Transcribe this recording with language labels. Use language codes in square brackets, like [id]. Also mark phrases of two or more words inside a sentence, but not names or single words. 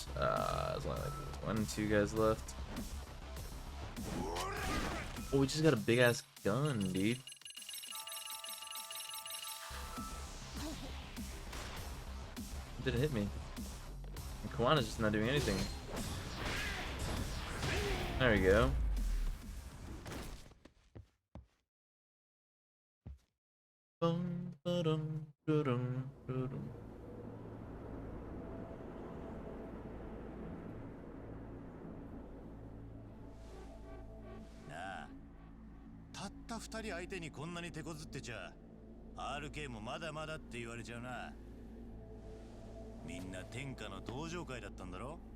[en] There's only like 1 and 2 guys left. Oh, we just got a big ass gun, dude. Didn't hit me. And Kawana's just not doing anything. There we go. Bum, ba-dum, ba-dum, ba-dum. [ja] なあ、たった2人相手にこんなに手こずってちゃ RK もまだまだって言われちゃうな。みんな天下の同情会だったんだろ。